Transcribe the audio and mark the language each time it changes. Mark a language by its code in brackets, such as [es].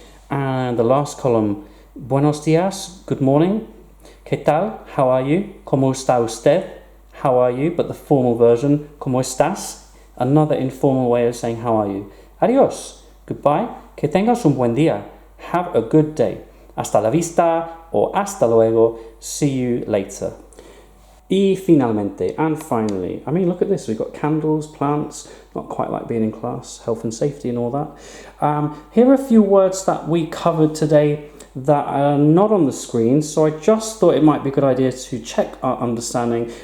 [en] And the last column. [es] Buenos días. [en] Good morning. [es] ¿Qué tal? [en] How are you? [es] ¿Cómo está usted? [en] How are you? But the formal version. [es] ¿Cómo estás? [en] Another informal way of saying how are you. [es] Adiós. [en] Goodbye. [es] Que tengas un buen día. [en] Have a good day. [es] Hasta la vista or hasta luego. [en] See you later. [es] Y finalmente, [en] and finally. I mean, look at this. We've got candles, plants, not quite like being in class, health and safety and all that. Here are a few words that we covered today that are not on the screen. So I just thought it might be a good idea to check our understanding.